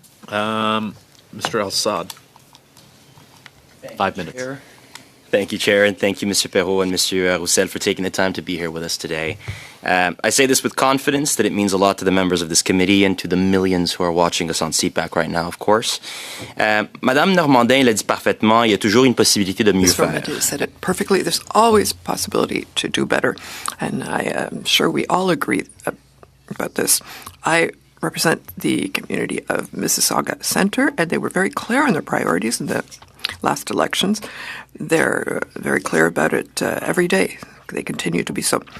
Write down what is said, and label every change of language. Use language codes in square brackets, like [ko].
[en] Mr. Al-Sad. 5 minutes. Chair. Thank you, Chair, and thank you, Mr. Perrault and Mr. Roussel, for taking the time to be here with us today. I say this with confidence that it means a lot to the members of this committee and to the millions who are watching us on CPAC right now, of course. [fr] Madame Normandin l'a dit parfaitement, il y a toujours une possibilité de mieux [en] Ms. [fr] faire. [en] Normandin said it perfectly. There's always possibility to do better, and I am sure we all agree about this. I represent the community of Mississauga Centre, and they were very clear on their priorities in the last elections. They're very clear about it every day. They continue to be so.